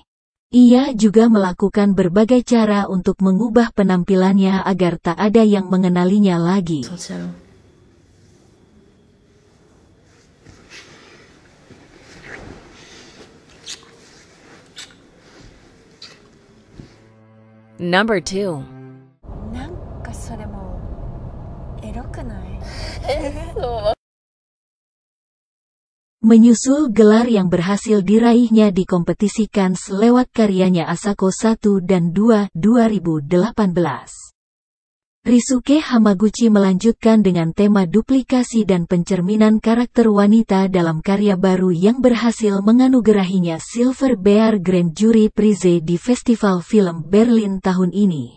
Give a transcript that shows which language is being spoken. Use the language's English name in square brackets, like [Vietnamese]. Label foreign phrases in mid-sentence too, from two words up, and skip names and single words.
[Indonesian] Ia juga melakukan berbagai cara untuk mengubah penampilannya agar tak ada yang mengenalinya lagi. [English] Number 2. [Japanese] なんかそれもエロくない？ [Indonesian] Menyusul gelar yang berhasil diraihnya di kompetisi Cannes lewat karyanya Asako 1 dan 2, 2018. Risuke Hamaguchi melanjutkan dengan tema duplikasi dan pencerminan karakter wanita dalam karya baru yang berhasil menganugerahinya Silver Bear Grand Jury Prize di Festival Film Berlin tahun ini.